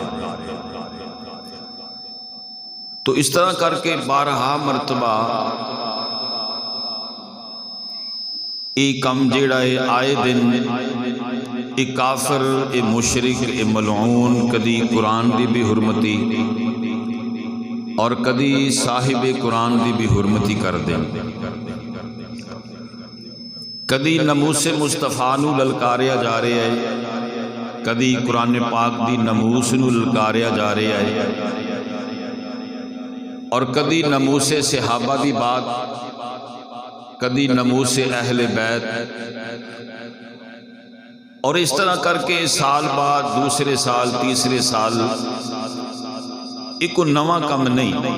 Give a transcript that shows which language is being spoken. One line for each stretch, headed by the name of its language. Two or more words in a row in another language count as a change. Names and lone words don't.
Punjabi: تو اس طرح کر کے 12 مرتبہ ایک کم جیڑا ہے آئے دن ایک کافر ایک مشرک ایک ملعون کدی قرآن دی بھی حرمتی اور کدی صاحب قرآن دی بھی حرمتی کر دیں، کدی ناموس مصطفیٰ نو للکاریا جا رہے ہے، کدی قرآن پاک دی ناموس نو للکاریا جا رہے ہے اور کدی ناموس صحابہ دی بات، کدی ناموس اہل بیت. اور اس طرح کر کے سال بعد دوسرے سال تیسرے سال ایک نواں کم نہیں.